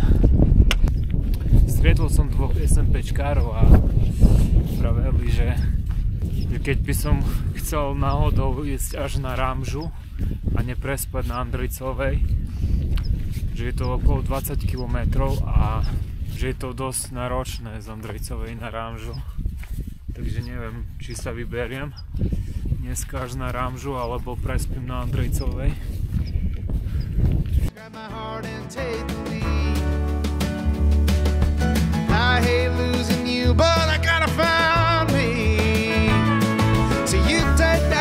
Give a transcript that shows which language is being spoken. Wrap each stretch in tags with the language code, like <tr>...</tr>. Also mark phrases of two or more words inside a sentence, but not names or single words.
<sk>Stretol som 2 SMPčkárov a pravili, že keď by som chcel náhodou ísť až na Ramžu a neprespať na Andrejcovej, že je to okolo 20 km a že je to dosť náročné z Andrejcovej na Ramžu. Takže neviem, či sa vyberiem dneska až na Ramžu alebo prespím na Andrejcovej.</sk> <en>I hate losing you, but I gotta find me. So you take</en>